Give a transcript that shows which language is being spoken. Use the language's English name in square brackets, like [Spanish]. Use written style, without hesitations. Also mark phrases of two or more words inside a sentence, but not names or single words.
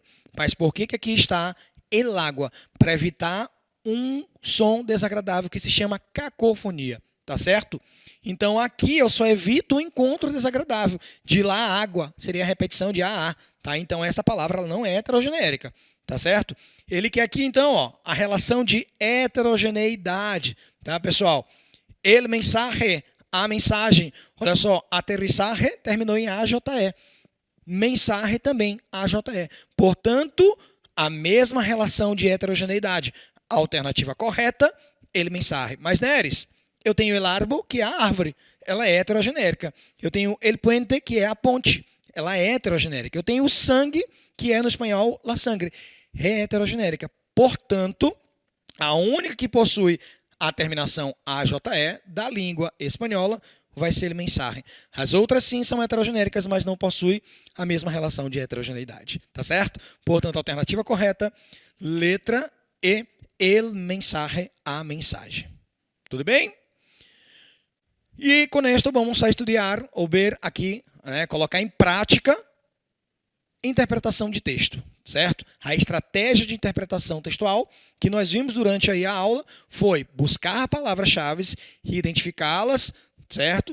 [Portuguese] Mas por que aqui está [Spanish] el água? [Portuguese] Para evitar um som desagradável que se chama cacofonia. Tá certo? Então aqui eu só evito o encontro desagradável. De lá a água seria a repetição de a. Tá? Então essa palavra ela não é heterogenérica. Tá certo? Ele quer aqui, então, ó, a relação de heterogeneidade. Tá, pessoal? [Spanish] El mensaje, [Portuguese] a mensagem. Olha só, aterrissage terminou em AJE. Mensagem também, AJE. Portanto, a mesma relação de heterogeneidade. A alternativa correta, [Spanish] el mensaje. [Portuguese] Mas, Neres, eu tenho [Spanish] el árbol, [Portuguese] que é a árvore. Ela é heterogenérica. Eu tenho [Spanish] el puente, [Portuguese] que é a ponte. Ela é heterogenérica. Eu tenho o sangue, que é no espanhol [Spanish] la sangre. [Portuguese] É heterogenérica. Portanto, a única que possui a terminação AJE da língua espanhola vai ser mensagem. As outras sim são heterogenéricas, mas não possuem a mesma relação de heterogeneidade. Tá certo? Portanto, a alternativa correta, letra E, [Spanish] el mensaje, [Portuguese] a mensagem. Tudo bem? E com isto vamos a estudar ou ver aqui, né, colocar em prática interpretação de texto. Certo? A estratégia de interpretação textual que nós vimos durante aí a aula foi buscar palavras-chave e identificá-las, certo?